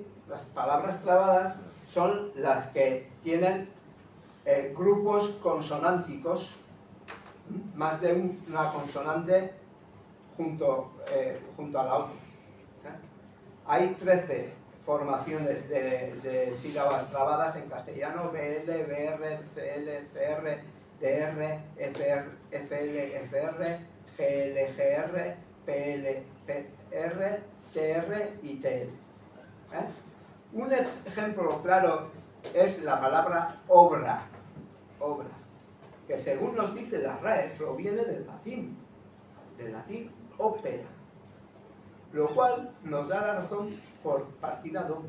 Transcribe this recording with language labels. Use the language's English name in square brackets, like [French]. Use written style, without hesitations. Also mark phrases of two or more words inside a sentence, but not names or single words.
[Spanish] Las palabras trabadas son las que tienen grupos consonánticos, más de una consonante junto a la otra. Hay 13 formaciones de sílabas trabadas en castellano: BL, BR, CL, CR, DR, FR, FL, FR, GL, GR, PL, PR, TR y TL. Un ejemplo claro es la palabra obra, que según nos dice la RAE proviene del latín ópera, lo cual nos da la razón por partida doble.